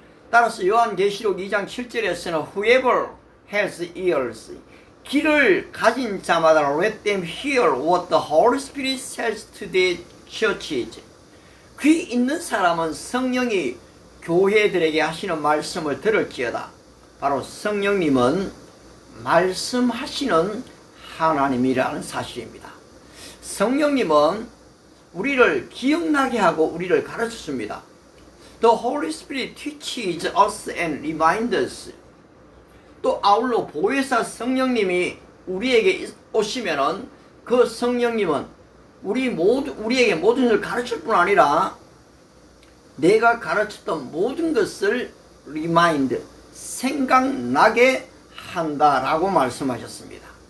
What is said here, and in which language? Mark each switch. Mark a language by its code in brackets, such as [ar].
[ko] 따라서 요한계시록 2장 7절에서는 [en] Whoever has ears, [ko] 귀를 가진 자마다 [en] let them hear what the Holy Spirit says to the churches. [ko] 귀 있는 사람은 성령이 교회들에게 하시는 말씀을 들을지어다. 바로 성령님은 말씀하시는 하나님이라는 사실입니다. 성령님은 우리를 기억나게 하고 우리를 가르쳐줍니다. [en] The Holy Spirit teaches us and reminds us. [ko] 또 아울러 보혜사 성령님이 우리에게 오시면은 그 성령님은 우리에게 모든 것을 가르칠 뿐 아니라 내가 가르쳤던 모든 것을 remind, 생각나게 한다라고 말씀하셨습니다.